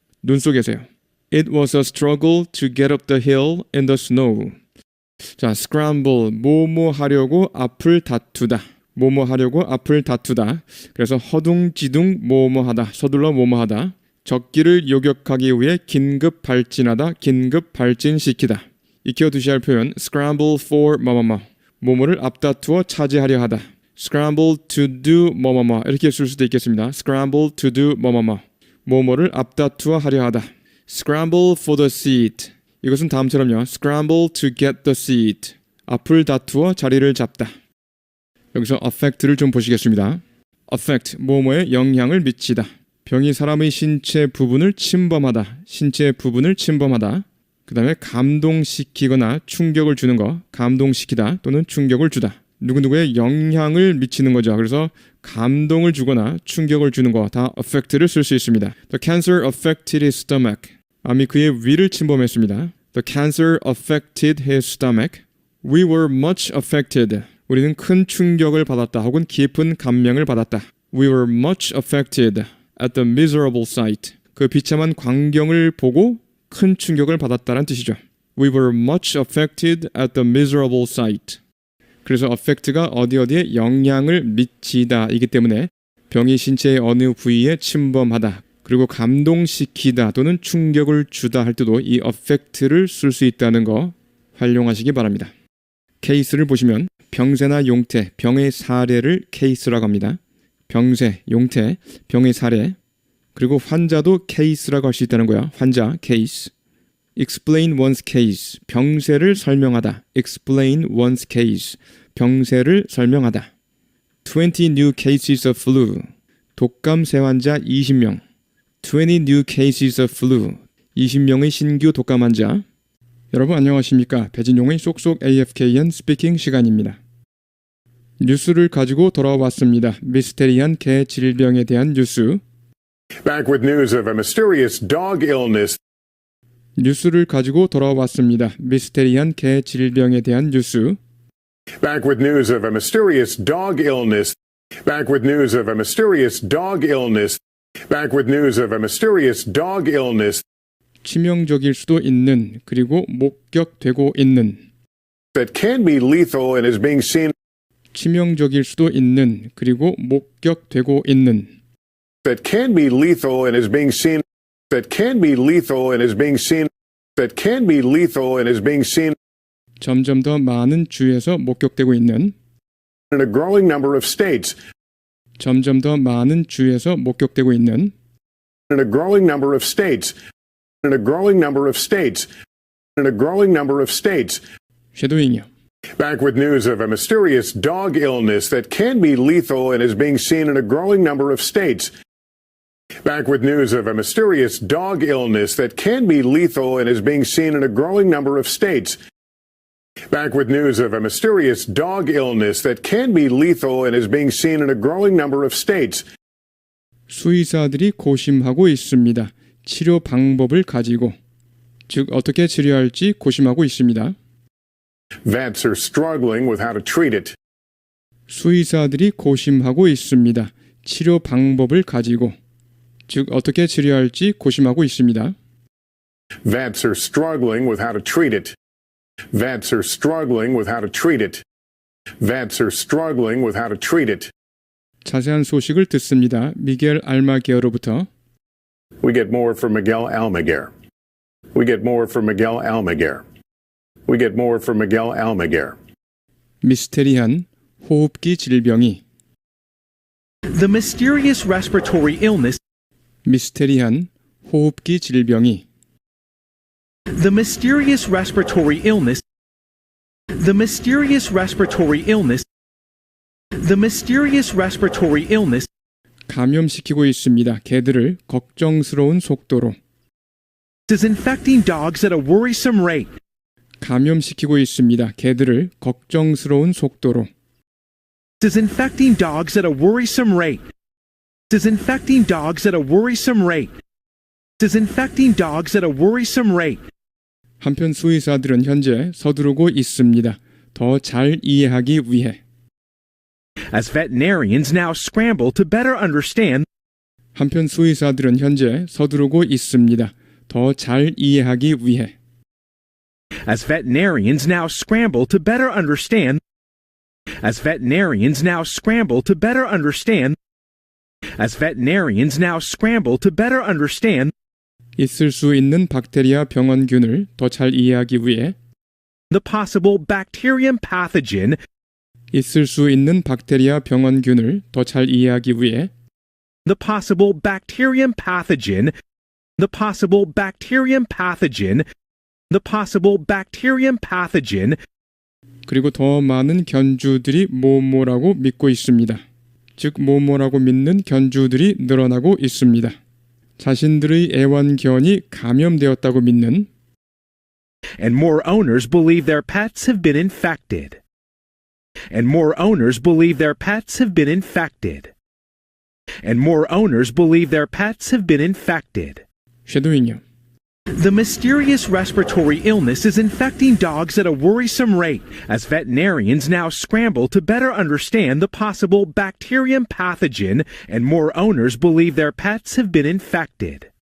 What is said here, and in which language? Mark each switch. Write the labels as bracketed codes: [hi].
[ko] 눈 속에서요. [en] It was a struggle to get up the hill in the snow. [ko] 자, scramble, 뭐뭐 하려고 앞을 다투다. 뭐뭐 하려고 앞을 다투다. 그래서 허둥지둥 뭐뭐 하다. 서둘러 뭐뭐 하다. 적기를 요격하기 위해 긴급 발진하다. 긴급 발진시키다. 익혀두셔야 할 표현 [en] scramble for [ko] 뭐뭐뭐. 뭐뭐를 앞다투어 차지하려 하다. [en] scramble to do [ko] 뭐뭐뭐 이렇게 쓸 수도 있겠습니다. [en] scramble to do 뭐뭐뭐. [ko] 뭐뭐를 앞다투어 하려 하다. [en] scramble for the seat. [ko] 이것은 다음처럼요. [en] scramble to get the seat. [ko] 앞을 다투어 자리를 잡다. 여기서 affect를 좀 보시겠습니다. affect, 뭐뭐에 영향을 미치다. 병이 사람의 신체 부분을 침범하다. 신체 부분을 침범하다. 그 다음에 감동시키거나 충격을 주는 거. 감동시키다 또는 충격을 주다. 누구누구에 영향을 미치는 거죠. 그래서 감동을 주거나 충격을 주는 거 다 affect를 쓸 수 있습니다. [en] The cancer affected his stomach. [ko] 암이 그의 위를 침범했습니다. [en] The cancer affected his stomach. We were much affected. [ko] 우리는 큰 충격을 받았다 혹은 깊은 감명을 받았다. [en] We were much affected at the miserable sight. [ko] 그 비참한 광경을 보고 큰 충격을 받았다는 뜻이죠. [en] We were much affected at the miserable sight. [ko] 그래서 affect가 어디에 영향을 미치다 이기 때문에 병이 신체의 어느 부위에 침범하다 그리고 감동시키다 또는 충격을 주다 할 때도 이 affect를 쓸 수 있다는 거 활용하시기 바랍니다. 케이스를 보시면 병세나 용태, 병의 사례를 케이스라고 합니다. 병세, 용태, 병의 사례 그리고 환자도 케이스라고 할 수 있다는 거야. 환자, 케이스. [en] explain one's case, [ko] 병세를 설명하다. [en] explain one's case, 병세를 설명하다. 20 new cases of flu, [ko] 독감세 환자 20명. [en] 20 new cases of flu, [ko] 20명의 신규 독감 환자. 여러분 안녕하십니까? 배진용의 쏙쏙 AFKN 스피킹 시간입니다. 뉴스를 가지고 돌아왔습니다. 미스테리한 개 질병에 대한 뉴스. [en] Back with news of a mysterious dog illness. [ko] 뉴스를 가지고 돌아왔습니다. 미스테리한 개 질병에 대한 뉴스. [en] Back with news of a mysterious dog illness. Back with news of a mysterious dog illness. Back with news of a mysterious dog illness. [ko] 치명적일 수도 있는 그리고 목격되고 있는 [en] That can be lethal and is being seen. [ko] 치명적일 수도 있는 그리고 목격되고 있는 [en] That can be lethal and is being seen. That can be lethal and is being seen. That can be lethal and is being seen. [ko] 점점 더 많은 주에서 목격되고 있는 [en] In a growing number of states. [ko] 점점 더 많은 주에서 목격되고 있는 [en] In a growing number of states. In a growing number of states. In a growing number of states. [ko] 쉐도잉이요. [en] Back with news of a mysterious dog illness that can be lethal and is being seen in a growing number of states. Back with news of a mysterious dog illness that can be lethal and is being seen in a growing number of states. Back with news of a mysterious dog illness that can be lethal and is being seen in a growing number of states. [ko] 수의사들이 고심하고 있습니다. 치료 방법을 가지고 즉 어떻게 치료할지 고심하고 있습니다. [en] Vets are struggling with how to treat it. 수의사들이 고심하고 있습니다. 치료 방법을 가지고 즉 어떻게 치료할지 고심하고 있습니다. Vets are struggling with how to treat it. Vets are struggling with how to treat it. Vets are struggling with how to treat it. [ko] 자세한 소식을 듣습니다. 미겔 알마게어로부터 [en] We get more from Miguel Almaguer. We get more from Miguel Almaguer. We get more from Miguel Almaguer. [ko] 미스테리한 호흡기 질병이 [en] The mysterious respiratory illness. [ko] 미스테리한 호흡기 질병이 [en] The mysterious respiratory illness. The mysterious respiratory illness. The mysterious respiratory illness. [ko] 감염시키고 있습니다. 개들을 걱정스러운 속도로 [en] Is infecting dogs at a worrisome rate. [ko] 감염시키고 있습니다. 개들을 걱정스러운 속도로 [en] Is infecting dogs at a worrisome rate. Is infecting dogs at a worrisome rate. Is infecting dogs at a worrisome rate. [ko] 한편 수의사들은 현재 서두르고 있습니다. 더 잘 이해하기 위해 [en] As veterinarians now scramble to better understand. [ko] 한편 수의사들은 현재 서두르고 있습니다. 더 잘 이해하기 위해 [en] as veterinarians now scramble to better understand as veterinarians now scramble to better understand as veterinarians now scramble to better understand [ko] 있을 수 있는 박테리아 병원균을 더 잘 이해하기 위해 [en] the possible bacterium pathogen [ko] 있을 수 있는 박테리아 병원균을 더 잘 이해하기 위해 [en] the possible bacterium pathogen the possible bacterium pathogen the possible bacterium pathogen [ko] 그리고 더 많은 견주들이 뭐뭐라고 믿고 있습니다. 즉 뭐뭐라고 믿는 견주들이 늘어나고 있습니다. 자신들의 애완견이 감염되었다고 믿는 [en] and more owners believe their pets have been infected. And more owners believe their pets have been infected. And more owners believe their pets have been infected. [ko] 쉐도잉요. [en] The mysterious respiratory illness is infecting dogs at a worrisome rate as veterinarians now scramble to better understand the possible bacterium pathogen and more owners believe their pets have been infected.